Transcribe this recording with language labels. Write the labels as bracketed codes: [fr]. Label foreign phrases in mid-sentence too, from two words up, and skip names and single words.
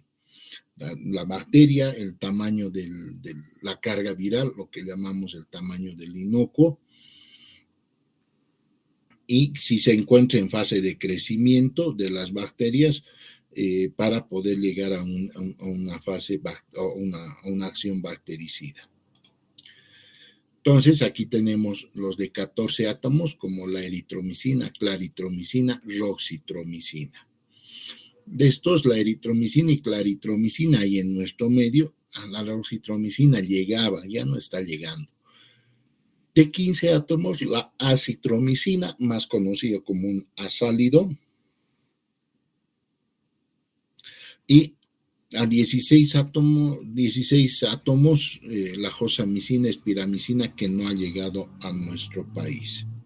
[es] La bacteria, el tamaño de la carga viral, lo que llamamos el tamaño del inocuo, y si se encuentra en fase de crecimiento de las bacterias, para poder llegar a una fase, a una acción bactericida. Entonces, aquí tenemos los de 14 átomos, como la eritromicina, claritromicina, roxitromicina. De estos, la eritromicina y claritromicina hay en nuestro medio. La roxitromicina llegaba, ya no está llegando. De 15 átomos, la acitromicina, más conocido como un azálido, y a 16 átomos, la josamicina, espiramicina, que no ha llegado a nuestro país.